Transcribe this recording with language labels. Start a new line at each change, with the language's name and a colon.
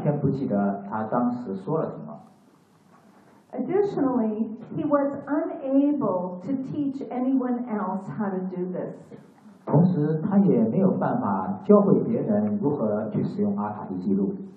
Chinese: 但是艾德加·凯西在使用阿卡西记录的时候，他处在一个半昏睡的恍惚状态，也就是说，他自己是不清醒的，而且他醒来之后也完全不记得他当时说了什么。
English: Additionally, he was unable to teach anyone else how to do this.
Chinese: 同时，他也没有办法教会别人如何去使用阿卡西记录。